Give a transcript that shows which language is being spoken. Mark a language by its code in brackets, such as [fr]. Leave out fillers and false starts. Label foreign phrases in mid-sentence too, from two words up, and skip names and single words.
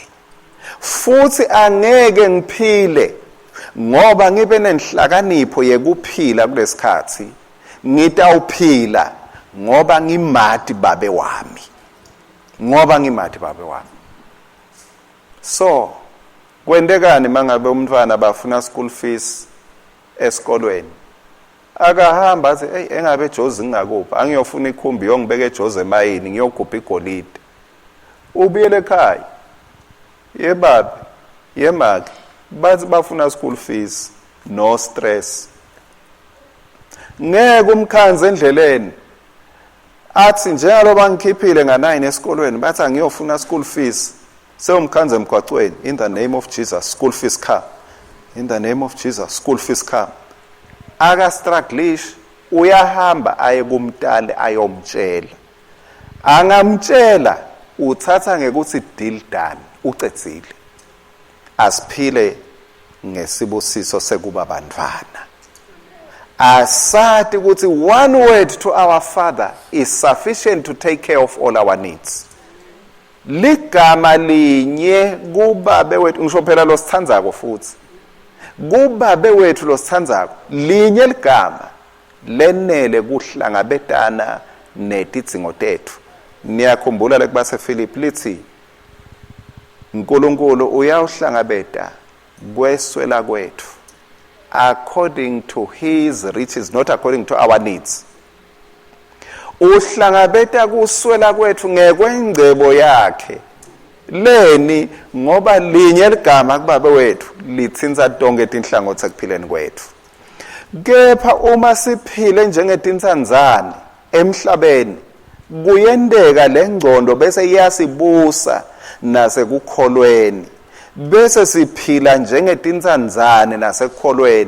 [ss] Futhi angeke ngiphile ngoba ngibe nenhlakanipho yekuphila kulesikhathi, ngitawuphila ngoba ngimati babe wami, ngoba ngimati babe wami. So kwendekani mangabe umntwana bafuna [en] school fees [ss] esikolweni, akahamba athi hey engabe eJozi ngingakuphi, angiyofuna ikhumbi yongibeka eJozi emayini ngiyogubha igolide. Ubuyele ekhaya, yebabe yemaki bathi bafuna [en] school fees, no stress. [ss] Ngeke umkhanze endleleni athi njalo bangikhiphile nga9 esikolweni bathi angiyofuna [en] school fees, [ss] sewumkhanze emgwaqweni, [en] in the name of Jesus school fees come, in the name of Jesus school fees come. [ss] Aka strugglish uyahamba aye kumtali ayomtshela. Angamtshela uthatha ngekuthi [en] deal done, [ss] ucedzile. Asiphile ngesibusiso sekuba bantwana. Asathi ukuthi [en] one word to our Father is sufficient to take care of all our needs. [ss] Ligama linye kubabe wethu, ngisho phela lo sithandzako futhi. Kubabe wethu lo sithandzako linye ligama lenele kuhlangabetana netidzingo tethu. Niyakhumbula lekubase Philip lithi uNkulunkulu uyawuhlangabeta kweswela kwethu [en] according to his riches, not according to our needs. [ss] Uhlangabeta kuswela kwethu ngekwengcebo yakhe leni, ngoba linye ligama kubabe wethu lithinza tonke tinhlangothi ekuphileni kwethu. Kepha uma siphile njengetinsanzane emhlabeni, kuyendeka lengcondo bese iyasibusa nasekukholweni, bese siphila njengetinsanzane nasekukholweni.